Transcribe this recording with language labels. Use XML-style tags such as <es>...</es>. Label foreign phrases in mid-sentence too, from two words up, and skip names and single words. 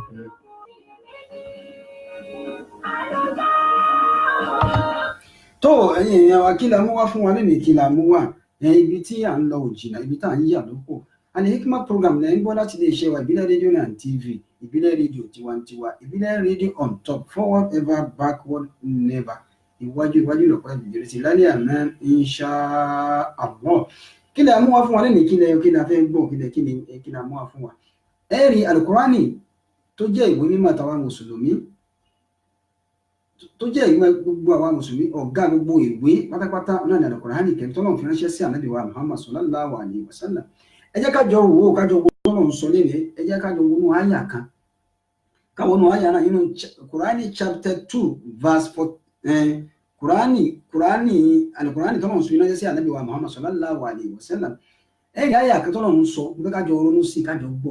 <yo>tó ẹ̀yin èèyàn wa kí la mú wá fún wa lẹ́nu kí la mú wá ibi tí à ń lọ òjìnà ibi tá à ń yà lóko Al-Hikmat program lẹ́yìn gbọ́ láti lè ṣe wa ìbílẹ̀ rédíò náà TV ìbílẹ̀ rédíò tiwantiwa ìbílẹ̀ rédíò</yo> <en>on top forward ever backward never</en> <yo>iwájú lọ́pọ̀ ìbìjẹ́rẹ́ sí lálẹ́ àná</yo> <ar>إن شاء الله</ar> <yo>kí lè mú wá fún wa lẹ́nu kí lè fẹ́ gbọ́ kí lè mú wá fún wa ẹ̀rí Al-Qur'ani tó jẹ́ ìwé mímọ́ tàwa mùsùlùmí tó jẹ́ ìwé gbogbo àwa mùsùlùmí ọ̀gá gbogbo ìwé pátápátá náà ní Al-Qur'ani kẹ́mi tọ́lọ́ fi ránṣẹ́ sí ànábì wa Muhammad</yo> <ar>صلى الله عليه وسلم</ar> <yo>ẹ jẹ́ ká jọ wò ó ká jọ wo tọ́lọ̀ ń sọ lẹ́nu ẹ jẹ́ ká jọ wo inú àyà kan ká wo inú àyà náà nínú Kùránì</yo> <en>chapter 2 verse 4</en> <yo>Kùránì Al-Kùránì tọ́lọ̀ ń sọ iná sí Ànábì wa Muhammad</yo> <ar>صلى الله عليه وسلم</ar> <yo>ẹ̀rí àyà kan tọ́lọ̀ ń sọ pé ká jọ ronú sí ká jọ gbọ́</yo>